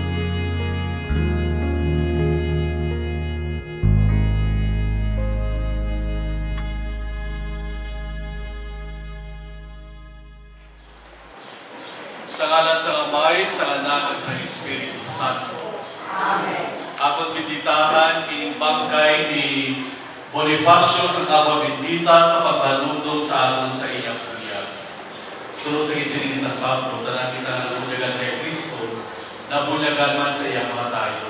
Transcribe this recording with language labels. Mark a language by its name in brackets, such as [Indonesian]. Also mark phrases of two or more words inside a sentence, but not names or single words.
[Hiligaynon] Sa ngalan sa Amay, sa Anak at sa Espiritu Santo. Amen. Akong binditahan, inimbangkay ni Bonifacio sa [Spanish] Agua Bendita [Hiligaynon] sa pagpanumdum sa aton sa iyang bunyag. Sunod sa gisilin ni San Pablo, tanan kita nabunyagan kay Kristo, nabunyagan man sa iyang kamatayon.